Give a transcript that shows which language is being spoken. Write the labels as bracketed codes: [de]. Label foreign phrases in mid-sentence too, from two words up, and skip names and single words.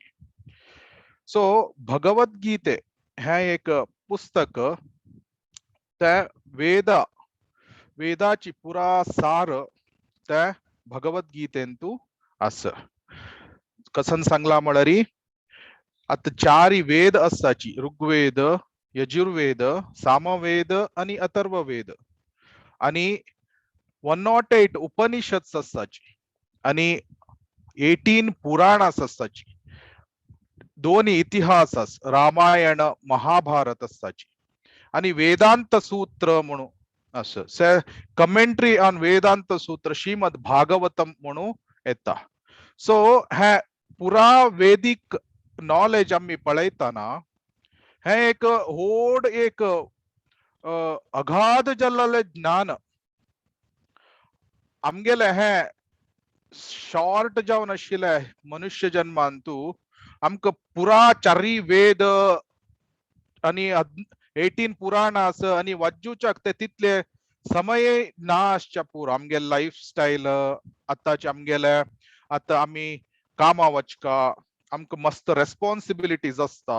[kok] सो भगवद्गीते हे एक पुस्तक त्या वेदाची पुरा सार त्या भगवद्गीतेंतू आस. कसन सांगला म्हळरी आता 4 वेद असताची ऋग्वेद, यजुर्वेद, सामवेद आणि अथर्ववेद आणि 108 उपनिषद असताची आणि 18 पुराण असताची. 2 इतिहास रामायण महाभारत असताची आणि वेदांत सूत्र म्हणून असं [en] commentary on [kok] वेदांत सूत्र श्रीमद भागवतम म्हणून येता. सो हे पुरा [en] Vedic knowledge [kok] आम्ही पळयताना हे एक व्हड एक अगाध जाल्लें ज्ञान आमगेले हे शॉर्ट जावन आशिल्ले मनुष्य जन्मांतू आमकां पुरा 4 वेद आणि 18 पुराण आस आणि वाजूच्याक ते तितले समय ना आसच्या पुरो आमगे लायफस्टायल आताचे आमगेले आता आम्ही कामा वचका आमकां मस्त रेस्पॉन्सिबिलिटीज असता.